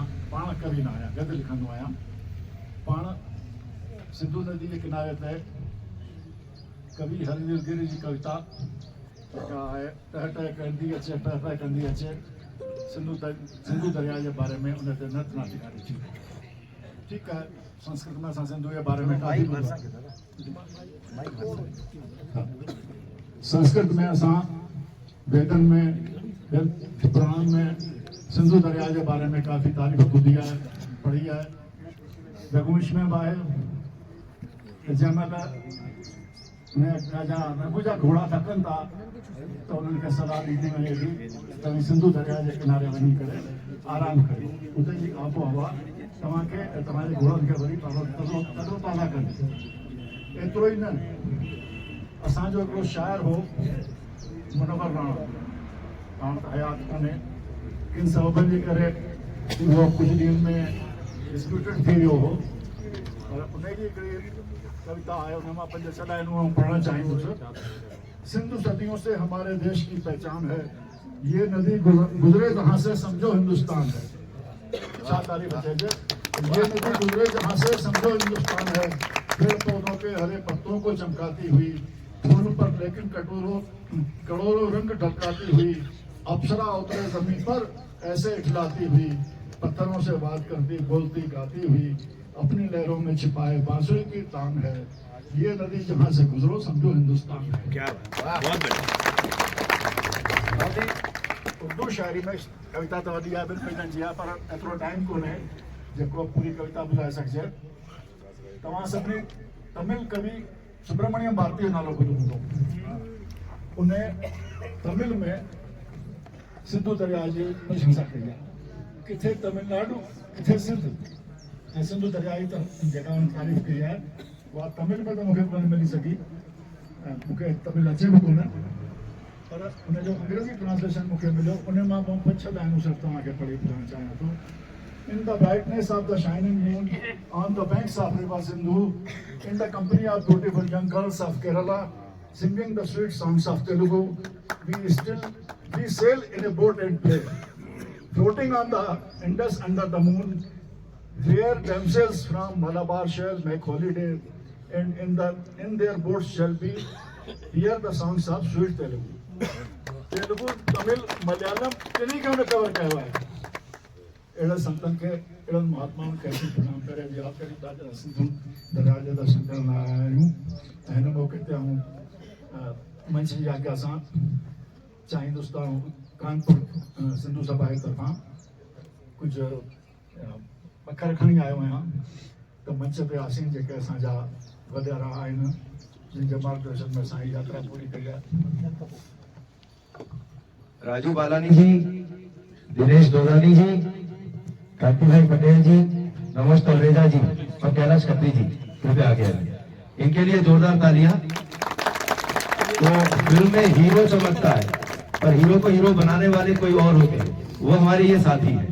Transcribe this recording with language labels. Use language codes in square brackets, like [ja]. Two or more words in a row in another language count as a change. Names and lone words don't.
[sd] पाण कवि न आहियां, गद्य लिखंदो आहियां। पाण सिंधु नदी जे किनारे ते कवि हरिगिरी जी कविता जेका आहे टह टह कंदी अचे, टह टह कंदी अचे, सिंधु दरिया जे बारे में उन ते नत नाटी काढी थी। ठीकु आहे, संस्कृत में असां सिंधु जे बारे में संस्कृत में असां वेदन में पुराण में सिंधु दरिया के बारे में काफ़ी तारीफ़ ॿुधी आहे, पढ़ी आहे। रघुवंश में बि आहे जंहिं महिल राजा रघु जा घोड़ा थकनि था तो उन्हनि खे सलाह ॾींदी वञे थी त सिंधु दरिया के किनारे वञी करे आराम करियो, उते जी आबो हवा तव्हांखे ऐं तव्हांजे घोड़नि खे वरी तरो ताज़ा कंदी। एतिरो ई न, असांजो हिकिड़ो शाइर हो मुनव्वर राणा, हाणे त हयात कोन्हे, किन सबबनि जे करे उहो कुझु ॾींहंनि में डिस्प्यूटेड थी वियो हो, पर उनजी हिकिड़ी कविता आहे, उन मां 5-6 लाइनूं पढ़णु चाहींदुसि। [hi] सिंधु सदियों से हमारे देश की पहचान है, ये नदी गुजरे जहाँ से समझो हिंदुस्तान है। [sd] छा तारीफ़ अचे, [hi] ये नदी गुजरे जहाँ से समझो हिंदुस्तान है, पेड़ पौधों के हरे पत्तों को चमकाती हुई, फूल पर लेकिन करोड़ों रंग ढलकाती हुई, अप्सरा उतरे जमीन पर ऐसे इठलाती हुई, पत्थरों से बात करती बोलती गाती हुई, अपनी लहरों में छिपाए बांसुरी की तान है, ये नदी जहाँ से गुजरो समझो हिंदुस्तान है। क्या बहुत बढ़िया। [sd] उर्दू शायरी में कविता तो वधी आहे, 2 पेजनि जी आहे, पर एतिरो टाइम कोन्हे जेको पूरी कविता ॿुधाए सघिजे। तव्हां सभिनी तमिल कवि सुब्रमण्यम भारती जो नालो ॿुधो हूंदो। उन तमिल में सिंधु दरिया जी प्रशंसा कई आहे, किथे तमिलनाडु किथे सिंध, ऐं सिंधु दरिया जी जेका तारीफ़ कई आहे उहा तमिल में तो मूंखे कोन मिली सघी, मूंखे तमिल अचे बि कोन, पर उनजो अंग्रेज़ी ट्रांसलेशन मूंखे मिलियो। उन मां 5-6 लाइनूं सिर्फ़ु तव्हांखे पढ़ी ॿुधाइणु चाहियां थो। [en] In the brightness of the shining moon, on the banks of river Sindhu, in the company of beautiful young girls of Kerala, singing the sweet songs of Telugu, we sail in a boat and play, floating on the Indus under the moon, where themselves from Malabar shall make holiday, and in their boats shall be hear the songs of sweet Telugu. Telugu, Tamil, Malayalam, [hi] किन्हीं का उन्हें कवर किया हुआ है। [sd] एड़ा संतन के एड़ा महात्माओं कैसे प्रणाम करे, याद करी ताजा सिंधु दरिया जे दर्शन करण आया हूं। हिन मौके ते हूं मंच जी आज्ञा सां चाहींदुसि त कानपुर सिंधु सभा जे तरफ़ां कुझु अखर खणी आयो आहियां त मंच ते आसीन जेके असांजा वॾेरा आहिनि, जिन जे मार्गदर्शन में असां यात्रा पूरी कई आहे। [hi] राजू बालानी जी, दिनेश दोरानी जी, कांति भाई पटेल जी, नमोज तलरेजा जी और कैलाश खत्री जी कृपया आगे आइए। इनके लिए जोरदार तालियां। तो फिल्म में हीरो चमकता है, पर हीरो को हीरो बनाने वाले कोई और होते हैं, वो हमारे ये साथी है।